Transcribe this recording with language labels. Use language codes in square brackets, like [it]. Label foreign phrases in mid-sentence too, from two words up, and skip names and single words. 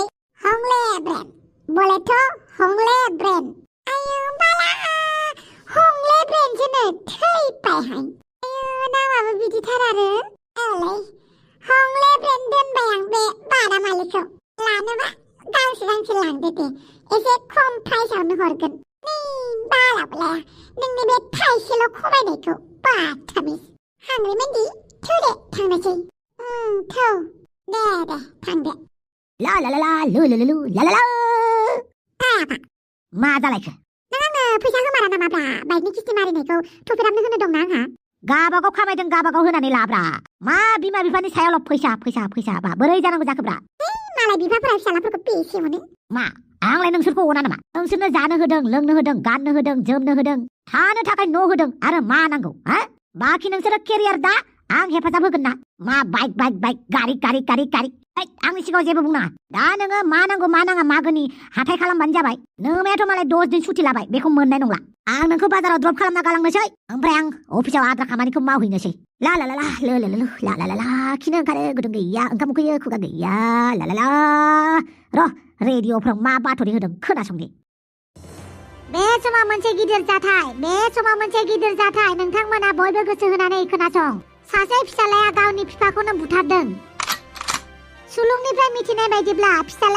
[brx] हंले ब्रेन्ड बोलेथ' हंले ब्रेन्ड आयु बाला हंले ब्रेन्डसोनो थैबायहाय आयु नामाबो बिदिथार आरो औलै हंले ब्रेन्ड दोनबाय आं बे बादामालिखौ लानोबा गांसे लांदो दे एसे खम प्राइसआवनो हरगोन नै बालाबोलाया नोंनि बे थाइसेल' खमायनायखौ बाथामिस हांग्रिमोनदि थौ दे थांनोसै थौ दे थांदो ला ला ला ला लु लु लु ला ला ला आफा मा जालायखो नों आंनो फैसा होमारा नामाब्रा बाइकनि किस्ति मारिनायखौ थुफेरामनो होनो दंना आंहा गाबागाव खामायदों गाबागाव होनानै लाब्रा मा बिमा बिफानि सायावल' फैसा बा बोरै जानांगौ जाखोब्रा मालाय बिफाफोरा फिसालाफोरखौ बेसे मोनो मा आंलाय नोंसोरखौ अना नामा नोंसोरनो जानो होदों लोंनो होदों गाननो होदों जोमनो होदों थानो थाखाय न' होदों आरो मा नांगौ हा बाखि नोंसोरो केरियार दा आं हेफाजाब होगोन ना मा बाइक गारि आंनि सिगाङाव जेबो बुंनाङा दा नोङो मा नांगौ मा नाङा मागोनि हाथाय खालामबानो जाबाय नोमायाथ' मालाय 10 दिन सुथि लाबाय बेखौ मोननाय नंला आं नोंखौ बाजाराव ड्रप खालामना गालांनोसै ओमफ्राय आं अफिसाव आद्रा खामानिखौ मावहैनोसै ला ला ला ला लो लो लो ला ला ला ला खिनो ओंखारो गुदुं गैया ओंखाम उखैयो खुगा गैया ला ला ला र' रेडिअ'फ्राव मा बाथरि होदों खोनासंदे बे समाव मोनसे गिदिर जाथाय नोंथांमोना बयबो गोसो होनानै खोनासं सासे फिसालाया गावनि बिफाखौनो बुथारदों सुलुंनिफ्राय मिथिनाय बायदिब्ला फिसालाया